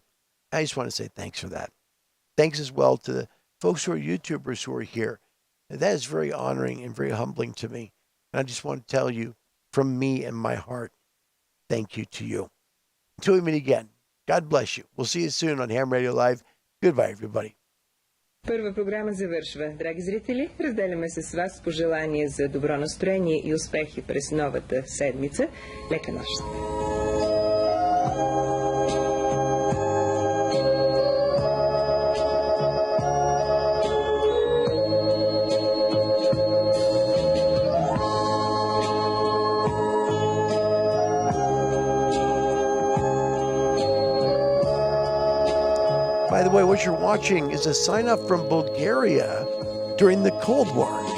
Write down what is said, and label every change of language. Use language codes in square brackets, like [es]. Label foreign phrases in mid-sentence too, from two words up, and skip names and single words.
[en] I just want to say thanks for that. Thanks as well to the folks who are YouTubers who are here. That is very honoring and very humbling to me. And I just want to tell you from me and my heart, thank you to you. Until we meet again, God bless you. We'll see you soon on Ham Radio Live. Goodbye, everybody. [bg] Първа програма завършва. Драги зрители, разделяме се с вас пожелания за добро настроение и успехи през новата седмица. Лека нощ! [en] By the way, what you're watching is a sign-up from Bulgaria during the Cold War.